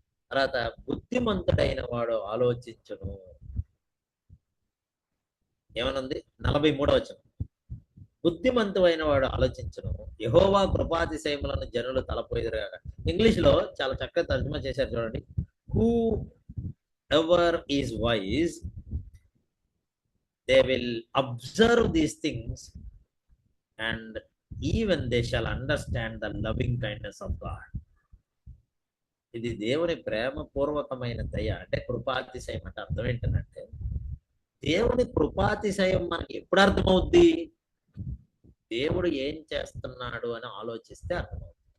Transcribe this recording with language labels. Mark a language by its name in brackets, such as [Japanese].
[Telugu] తర్వాత బుద్ధిమంతుడైన వాడు ఆలోచించును. ఏమనుంది? 43వ వచనం. బుద్ధిమంతుడైన వాడు ఆలోచించును, యెహోవా కృపాతిశయములను జనులు తలపోయిదురుగాక. ఇంగ్లీష్ లో చాలా చక్కగా తర్జుమా చేశారు చూడండి. [English] Whoever is wise they will observe these things and even they shall understand the loving kindness of God. [Telugu] ఇది దేవుని ప్రేమ పూర్వకమైన దయ, అంటే కృపాతిశయం. అంటే అర్థం ఏంటంటే దేవుని కృపాతిశయం మనకి ఎప్పుడు అర్థమవుద్ది? దేవుడు ఏం చేస్తున్నాడు అని ఆలోచిస్తే అర్థమవుతుంది.